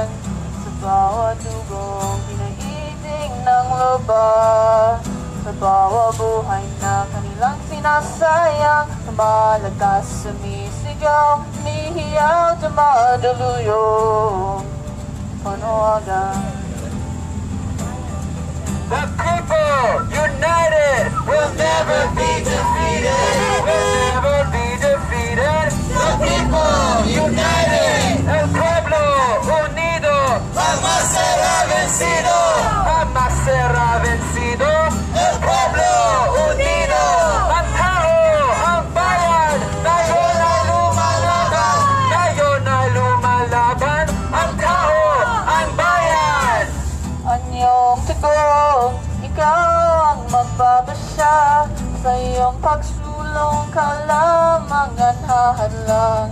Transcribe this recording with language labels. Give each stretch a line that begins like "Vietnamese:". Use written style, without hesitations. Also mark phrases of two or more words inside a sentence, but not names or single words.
Filipino: Sa bawat dugong pinaiting ng luba. Sa bawat buhay na kanilang sinasayang. Lumalagas, sumisigaw, humihiyaw, dumadaluyong panawagan.
English: The people united will never be defeated. Will never be defeated. The people united.
Spanish: El pueblo unido jamás será vencido. Jamás será vencido. El pueblo unido.
Filipino: Ang tao, ang bayan, ngayon ay lumalaban. Ngayon ay lumalaban. Ang tao, ang bayan. Anyong tugon, ikaw ang magpapasya. Sa iyong pagsulong ka lamang ang hahadlang.